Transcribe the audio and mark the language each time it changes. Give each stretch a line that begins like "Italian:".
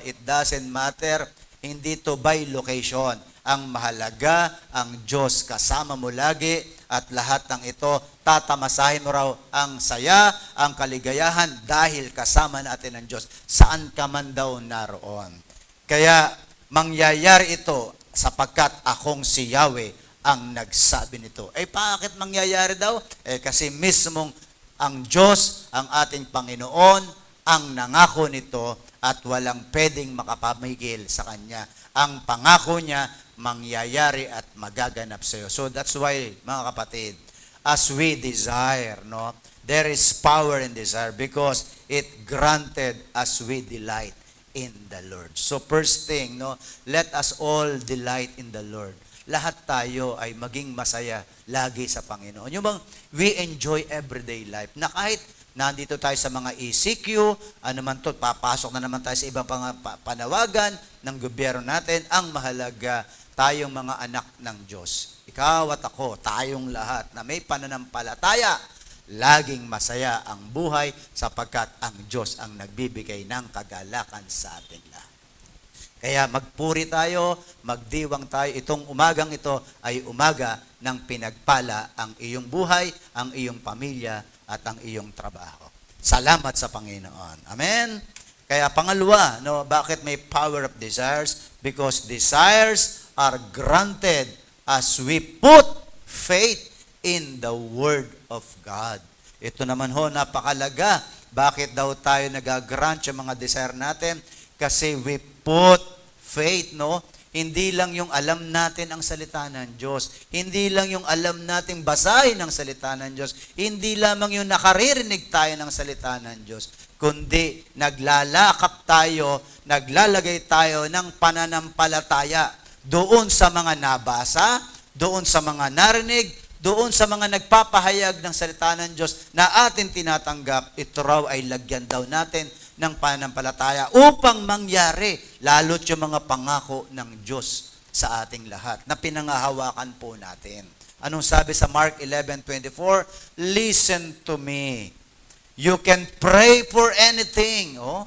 English: It doesn't matter,
Filipino: hindi to
English: by location.
Filipino: Ang mahalaga, ang Diyos kasama mo lagi at lahat ng ito, tatamasahin mo raw ang saya, ang kaligayahan dahil kasama natin ang Diyos. Saan ka man daw naroon. Kaya mangyayari ito sapagkat akong si Yahweh ang nagsabi nito. Bakit mangyayari daw? Kasi mismong ang Diyos, ang ating Panginoon, ang nangako nito at walang pwedeng makapamigil sa Kanya. Ang pangako niya, mangyayari at magaganap sa iyo.
English: So that's why,
Filipino: mga kapatid,
English: as we desire, no, there is power in desire because it granted as we delight in the Lord. So first thing, no, let us all delight in the Lord.
Filipino: Lahat tayo ay maging masaya lagi sa Panginoon. Yung bang
English: we enjoy everyday life
Filipino: na kahit nandito tayo sa mga ECQ, ano man to, papasok na naman tayo sa ibang panawagan ng gobyerno natin, ang mahalaga tayong mga anak ng Diyos. Ikaw at ako, tayong lahat na may pananampalataya, laging masaya ang buhay sapagkat ang Diyos ang nagbibigay ng kagalakan sa ating lahat. Kaya magpuri tayo, magdiwang tayo. Itong umagang ito ay umaga ng pinagpala ang iyong buhay, ang iyong pamilya, at ang iyong trabaho. Salamat sa Panginoon. Amen? Kaya pangalawa, no, bakit may power of desires?
English: Because desires are granted as we put faith in the Word of God.
Filipino: Ito naman ho, napakalaga. Bakit daw tayo nag-grant yung mga desire natin? Kasi
English: we put faith,
Filipino: no? Hindi lang yung alam natin ang salita ng Diyos. Hindi lang yung alam nating basahin ang salita ng Diyos. Hindi lamang yung nakaririnig tayo ng salita ng Diyos. Kundi naglalakap tayo, naglalagay tayo ng pananampalataya doon sa mga nabasa, doon sa mga narinig, doon sa mga nagpapahayag ng salita ng Diyos na atin tinatanggap. Ito raw ay lagyan daw natin ng pananampalataya upang mangyari lalo't yung mga pangako ng Diyos sa ating lahat na pinangahawakan po natin. Anong sabi sa Mark 11:24?
English: Listen to me. You can pray for anything.